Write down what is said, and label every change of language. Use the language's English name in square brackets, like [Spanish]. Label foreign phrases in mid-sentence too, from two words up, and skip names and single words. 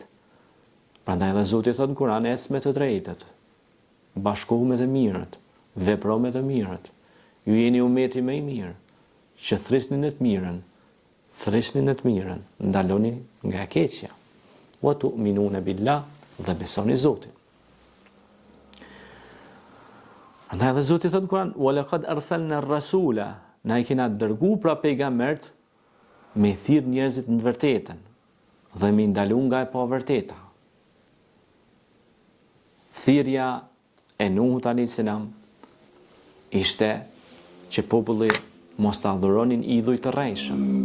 [Albanian] Prandaj edhe Zoti thot në Kur'an, ec me të drejtët, bashkohu me të mirët, vepro me të mirët. Ju jeni umeti më i mirë, që thrisni në të mirën, ndaloni nga e keqja. [Arabic] وتؤمنون بالله, [Albanian] dhe besoni Zotin. Andaj edhe Zoti thot në Kur'an, [Arabic] ولقد أرسلنا الرسول, [Albanian] na i kena dërgu pra pejgambert me thirr njerëzit në vërtetën dhe me ndalu nga e pa vërteta. Thirrja e Nuhut [Arabic] عليه السلام [Albanian] ishte që populli mos ta adhuronin idhuj të rrejshëm.